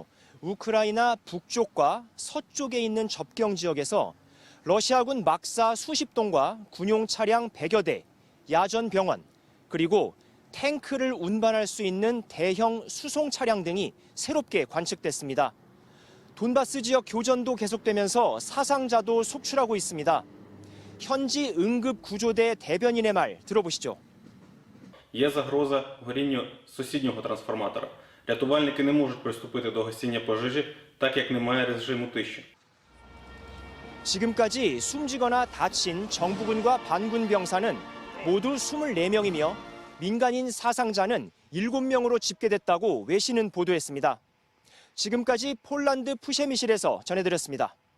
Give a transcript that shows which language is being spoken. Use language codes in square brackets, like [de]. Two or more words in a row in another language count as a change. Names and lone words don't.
[ko] 우크라이나 북쪽과 서쪽에 있는 접경 지역에서 러시아군 막사 수십 동과 군용 차량 100여 대, 야전 병원, 그리고 탱크를 운반할 수 있는 대형 수송 차량 등이 새롭게 관측됐습니다. 돈바스 지역 교전도 계속되면서 사상자도 속출하고 있습니다. 현지 응급구조대 대변인의 말 들어보시죠. [uk] Є загроза горінню сусіднього трансформатора. Рятувальники не можуть приступити до гасіння пожежі, так як немає режиму тиші. [ko] 지금까지 숨지거나 다친 정부군과 반군 병사는 모두 24명이며 민간인 사상자는 7명으로 집계됐다고 외신은 보도했습니다. 지금까지 폴란드 푸셰미실에서 전해드렸습니다.